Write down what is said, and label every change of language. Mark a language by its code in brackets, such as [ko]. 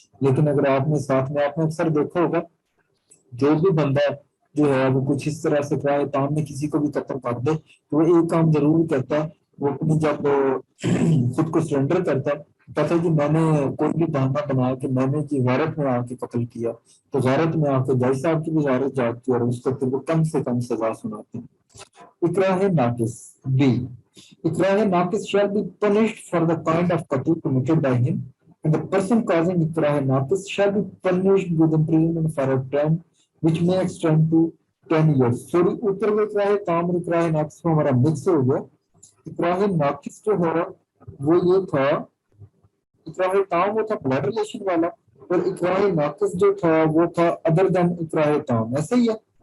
[ur] لیکن اگر آپ نے ساتھ میں آپ نے اکثر دیکھا ہوگا جو بھی بندہ جو ہے وہ کچھ اس طرح سے اکراہ تام میں کسی کو بھی قتل کر دے تو وہ ایک کام ضرور کرتا ہے، وہ اپنی جب خود کو سرنڈر کرتا ہے کہتا ہے کہ میں نے کوئی بھی بہانہ بنایا کہ میں نے جی غارت میں آ کے قتل کیا، تو غارت میں آ کے جج صاحب کی بھی غارت جاتی ہے اور اس کو پھر وہ کم سے کم سزا سناتے ہیں. اکراہ ناقص بی. [en] اکراہ ناقص shall be punished for the kind of qatl committed by him, and the person causing اکراہ ناقص shall be punished with imprisonment for a term which may extend to 10 years. [ur] Sorry اوپر میں اکراہ تام اور اکراہ ناقص میں ہمارا مکس ہو گیا. اکراہ ناقص جو ہے وہ یہ تھا، اکراہ تام وہ تھا بلڈ ریلیشن والا، اور اکراہ ناقص جو تھا وہ تھا ادر دین اکراہ تام. ایسے ہی ہے.